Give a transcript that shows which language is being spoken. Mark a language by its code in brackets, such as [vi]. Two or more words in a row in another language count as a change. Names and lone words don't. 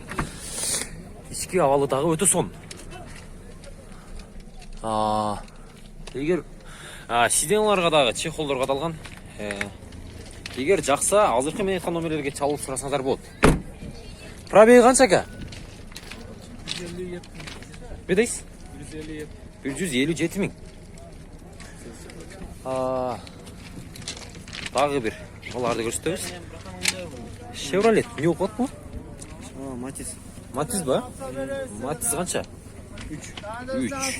[ky] Ички абалы дагы өтө сонун. Эгер сиденьяларга дагы чехолдор кадалган. Эгер жакса, азыркы мен айткан номерлерге чалып сурасаңыздар болот. Пробеги канча ака? [kk] Не дейсіз? 157. [ky] 157 миң. [kk] Тағы бір оларды көрсетеміз. Chevrolet не оқыды бұл? Matiz. Matiz ба? Matiz қанша? 3.